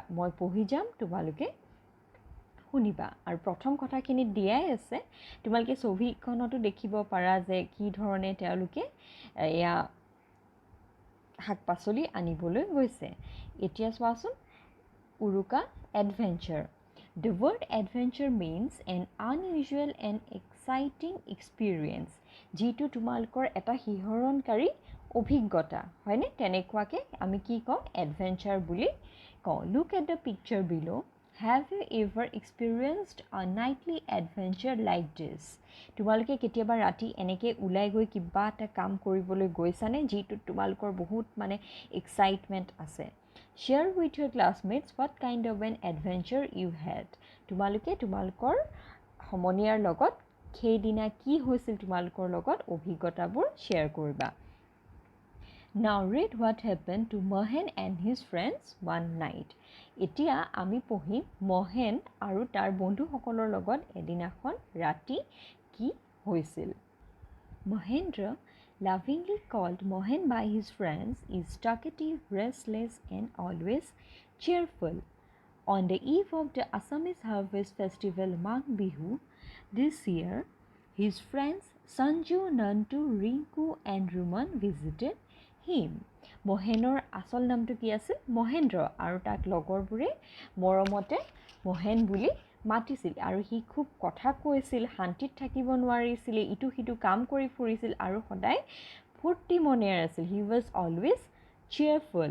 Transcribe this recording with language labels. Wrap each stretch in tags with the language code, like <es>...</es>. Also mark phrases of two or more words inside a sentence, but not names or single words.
<as>মই পঢ়ি যাম, তোমালোকে শুনিবা। আৰু প্ৰথম কথাখিনিত দিয়াই আছে, তোমালোকে ছবিখনতো দেখিব পাৰা যে কি ধৰণে তেওঁলোকে এয়া শাক পাচলি আনিবলৈ গৈছে। এতিয়া চোৱাচোন, উৰুকা এডভেঞ্চাৰ।</as> <en>The word adventure means an unusual and exciting experience,</en> <as>যিটো তোমালোকৰ এটা শিহৰণকাৰী অভিজ্ঞতা, হয়নে? তেনেকুৱাকৈ আমি কি কওঁ, এডভেঞ্চাৰ বুলি কওঁ।</as> <en>Look at the picture below. Have you ever experienced a nightly adventure like this?</en> <as>তোমালোকে কেতিয়াবা ৰাতি এনেকৈ ওলাই গৈ কিবা এটা কাম কৰিবলৈ গৈছানে, যিটোত তোমালোকৰ বহুত এক্সাইটমেণ্ট আছে?</as> <en>Share with your classmates what kind of an adventure you had.</en> <as>তোমালোকে তোমালোকৰ সমনীয়াৰ লগত সেইদিনা কি হৈছিল তোমালোকৰ লগত অভিজ্ঞতাবোৰ শ্বেয়াৰ কৰিবা।</as> <en>Now read what happened to Mohan and his friends one night.</en> <as>এতিয়া আমি পঢ়িম মহেন আৰু তাৰ বন্ধুসকলৰ লগত এদিনাখন ৰাতি কি হৈছিল।</as> <en>Mahendra, lovingly called Mohan by his friends, is talkative, restless, and always cheerful. On the eve of the Assamese harvest festival Magh Bihu this year, his friends Sanju, Nantu, Rinku, and Ruman visited him.</en> <as>মহেনৰ আচল নামটো কি আছিল? মহেন্দ্ৰ, আৰু তাক লগৰবোৰে মৰমতে মহেন বুলি মাতিছিল। আৰু সি খুব কথা কৈছিল, শান্তিত থাকিব নোৱাৰিছিলে, ইটো সিটো কাম কৰি ফুৰিছিল, আৰু সদায় ফূৰ্তি মনেৰে আছিল।</as> <en>He was always cheerful.</en>